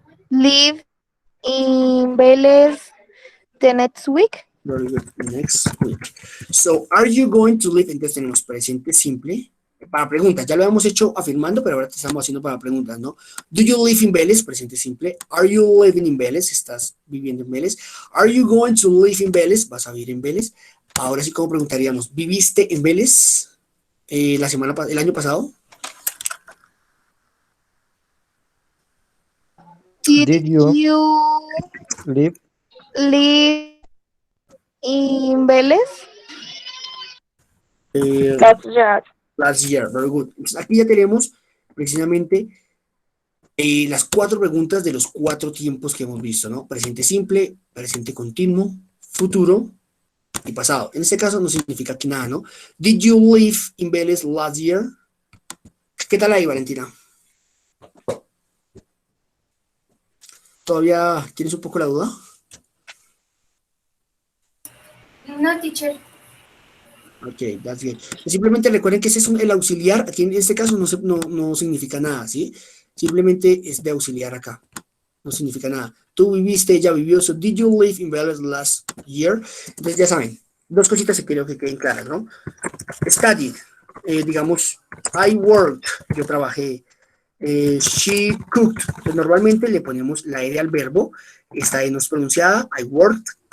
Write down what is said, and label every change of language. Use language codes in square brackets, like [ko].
[en] live in Vélez the next week? very good next week? So, are you going to live? [es] Entonces tenemos presente simple para preguntas. Ya lo hemos hecho afirmando, pero ahora te estamos haciendo para preguntas, ¿no? [en] Do you live in Vélez? [es] Presente simple. [en] Are you living in Vélez? [es] ¿Estás viviendo en Vélez? [en] Are you going to live in Vélez? [es] ¿Vas a vivir en Vélez? Ahora sí, ¿cómo preguntaríamos? ¿Viviste en Vélez el año pasado? [en] Did you live? live in Vélez? Last year, very good. [es] Entonces, aquí ya tenemos precisamente las 4 preguntas de los 4 tiempos que hemos visto, ¿no? Presente simple, presente continuo, futuro y pasado. En este caso no significa aquí nada, ¿no? [en] Did you live in Vélez last year? [es] ¿Qué tal ahí, Valentina? ¿Todavía tienes un poco la duda? [en] No, teacher. Ok, that's good. [es] Simplemente recuerden que ese es el auxiliar. Aquí en este caso no significa nada, ¿sí? Simplemente es de auxiliar acá. No significa nada. Tú viviste, ella vivió. [en] So, did you live in Vélez last year? [es] Entonces, ya saben, 2 cositas que quiero que queden claras, ¿no? Studied. Digamos, [en] I worked. [es] Yo trabajé. [en] She cooked. [es] Pues normalmente le ponemos la R al verbo. Esta E no es pronunciada. [en] I worked.